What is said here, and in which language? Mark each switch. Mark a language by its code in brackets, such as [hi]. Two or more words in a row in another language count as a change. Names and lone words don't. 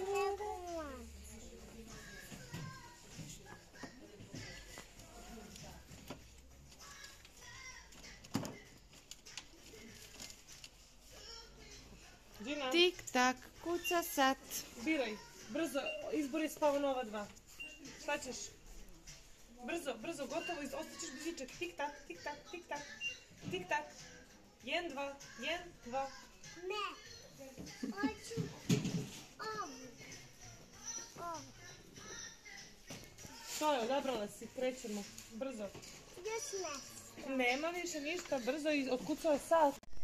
[bs] Đina, Tik tak, kuca sat. biraj. Brzo, izbori spava nova dva. Šta ćeš? Brzo, brzo, gotovo, ostaćeš bizičak. Tik tak, tik tak, tik tak, tik tak. 1, 2, 1, 2. Ne. Hoću ovo. Ovo. To je, odabrala si, krećemo. Brzo. Još nešto. Nema više ništa, brzo i otkucao je sat.